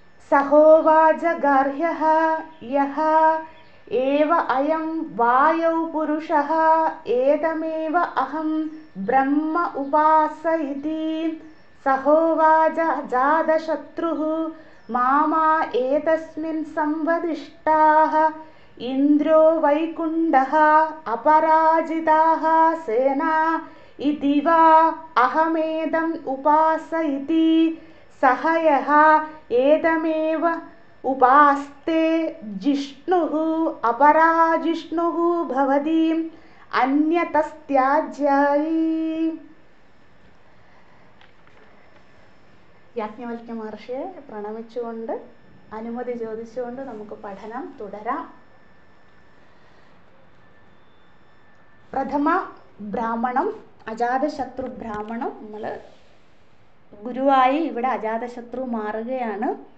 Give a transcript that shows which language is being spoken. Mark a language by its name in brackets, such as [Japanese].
[Sanskrit] സഹോവാച ഗാർഹ്യഃ യഹ ഏവ അയം വായൗ പുരുഷഃ ഏതമേവ അഹം ബ്രഹ്മ ഉപാസയിതി. സഹോവാച അജാതശത്രുഃ മാമാ ഏതസ്മിൻ സംവദിഷ്ടാഃ ഇന്ദ്രോ വൈകുണ്ഠഃ അപരാജിതാഃ സേനാ इति वा अहमेदम् उपासयति सः यः एतमेव उपास्ते जिष्णुः अपराजिष्णुः भवति अन्यतस्त्याज्यायी. [Malayalam] യാജ്ഞവൽക്യ മഹർഷിയെ പ്രണമിച്ചുകൊണ്ട് അനുമതി ചോദിച്ചുകൊണ്ട് നമുക്ക് പഠനം തുടരാം. പ്രഥമ ബ്രാഹ്മണം അജാതശത്രു ബ്രാഹ്മണം. നമ്മൾ ഗുരുവായി ഇവിടെ അജാതശത്രു മാറുകയാണ്.